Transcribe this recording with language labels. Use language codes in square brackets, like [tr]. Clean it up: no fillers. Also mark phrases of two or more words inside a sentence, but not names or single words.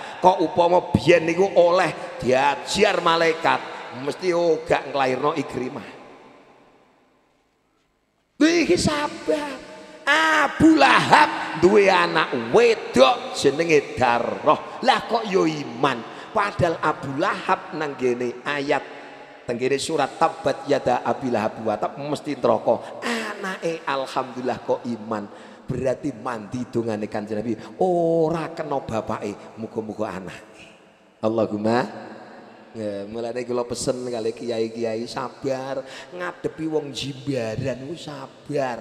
[jv] Kok upama biyen niku oleh diajar malaikat, mesti gak nglairno Ikrimah. Iki sabar. Abu Lahab duwe anak wedok jenenge Darroh. Lah kok yo iman. Padahal Abu Lahab nang gene ayat tenggene surat [ar] Tabat yada Abi Lahab wa tab [jv] mesti neraka. Anake alhamdulillah kok iman. Berarti mandi dongane Kanjeng Nabi ora kena bapake, muga-muga anake. Allahumma ya, mulane kula pesen kali kiai-kiai sabar ngadepi wong jimbaran ku sabar.